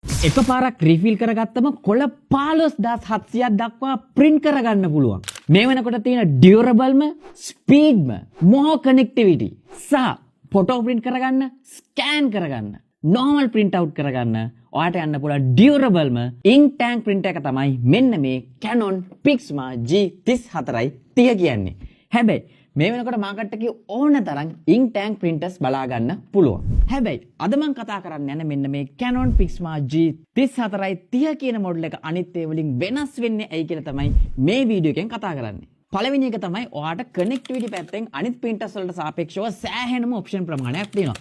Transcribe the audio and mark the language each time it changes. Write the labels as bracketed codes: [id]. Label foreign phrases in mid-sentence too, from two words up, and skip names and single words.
[si] එකපාරක් රීෆිල් කරගත්තම කොළ 15700ක් දක්වා print කරගන්න පුළුවන්. මේ වෙනකොට තියෙන durableම, speedම, [en] more connectivity [si] සහ photo print කරගන්න, scan කරගන්න, [en] normal print out [si] කරගන්න ඔයාට යන්න පුළුවන් durableම [en] ink tank print [si] එක තමයි මෙන්න මේ Canon Pixma G34 30 කියන්නේ. හැබැයි මේ වෙනකොට මාකට් එකේ ඕන තරම් [en] ink tank printers [si] බලා ගන්න පුළුවන්. හැබැයි අද මම කතා කරන්න යන මෙන්න මේ Canon Pixma G34 30 කියන මොඩල් එක අනිත් ඒ වලින් වෙනස් වෙන්නේ ඇයි කියලා තමයි මේ වීඩියෝ එකෙන් කතා කරන්නේ. පළවෙනි එක තමයි ඔයාට connectivity පැත්තෙන් අනිත් printers වලට සාපේක්ෂව සෑහෙනම option ප්‍රමාණයක් තියෙනවා.